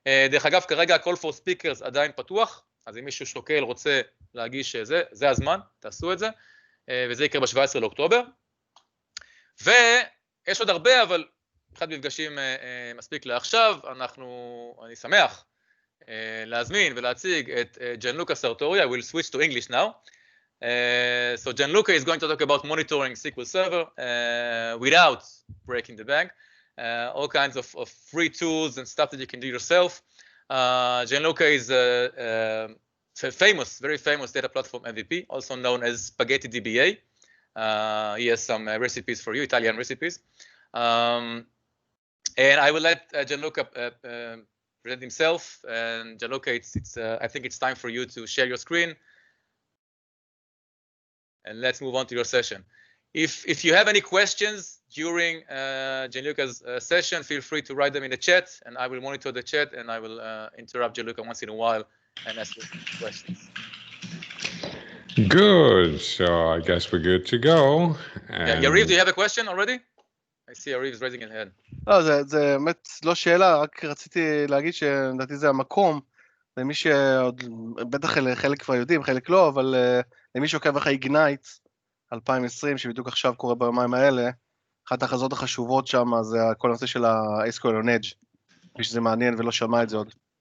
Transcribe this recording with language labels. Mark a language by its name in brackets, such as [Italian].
[Hebrew] דרך אגב, כרגע ה-Call for Speakers עדיין פתוח, אז אם מישהו שוקל, רוצה להגיש זה הזמן, תעשו את זה, וזה יקרה ב-17 לאוקטובר. ויש עוד הרבה, אבל אחד מפגשים מספיק לעכשיו, אני שמח להזמין ולהציג את Gianluca Sartori. [English] I will switch to English now. So Gianluca is going to talk about monitoring SQL Server without breaking the bank. All kinds of free tools and stuff that you can do yourself. Gianluca is a very famous data platform MVP, also known as Spaghetti DBA. He has some recipes for you, Italian recipes. And I will let Gianluca present himself. And Gianluca, I think it's time for you to share your screen. And let's move on to your session. If you have any questions during Gianluca's session, feel free to write them in the chat, and I will monitor the chat, and I will interrupt Gianluca once in a while and ask you questions. Good. So I guess we're good to go. Yeah, Yariv, do you have a question already? I see Yariv is raising his hand. [Hebrew] לא, זה באמת לא שאלה, רק רציתי להגיד שלדעתי זה המקום, למי שעוד, בטח חלק כבר יודעים, חלק לא, אבל למי שעוקב אחרי איגנייט 2020, שבדיוק עכשיו קורה ביומיים האלה, אחת ההכרזות החשובות שם זה כל הנושא של ה-SQL on Edge, מי שזה מעניין ולא שמע את זה עוד.